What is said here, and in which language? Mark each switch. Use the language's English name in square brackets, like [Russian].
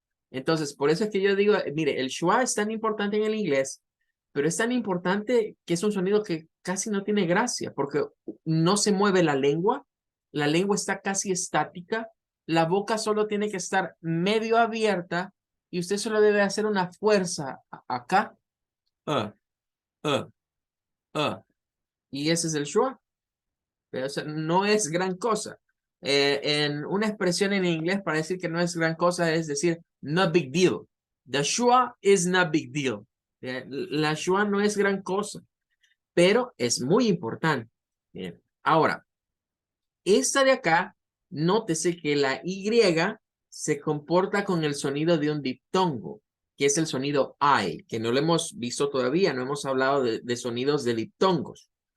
[Spanish] Entonces, por eso es que yo digo, mire, el schwa es tan importante en el inglés, pero es tan importante que es un sonido que casi no tiene gracia, porque no se mueve la lengua está casi estática, la boca solo tiene que estar medio abierta y usted solo debe hacer una fuerza acá, uh, uh, y ese es el schwa. Pero, o sea, no es gran cosa. En una expresión en inglés para decir que no es gran cosa es decir, [English] no big deal. The schwa is not big deal. [Spanish] La schwa no es gran cosa, pero es muy importante. Bien. Ahora, esta de acá, nótese que la Y se comporta con el sonido de un diptongo, que es el sonido I, que no lo hemos visto todavía, no hemos hablado de sonidos de diptongos.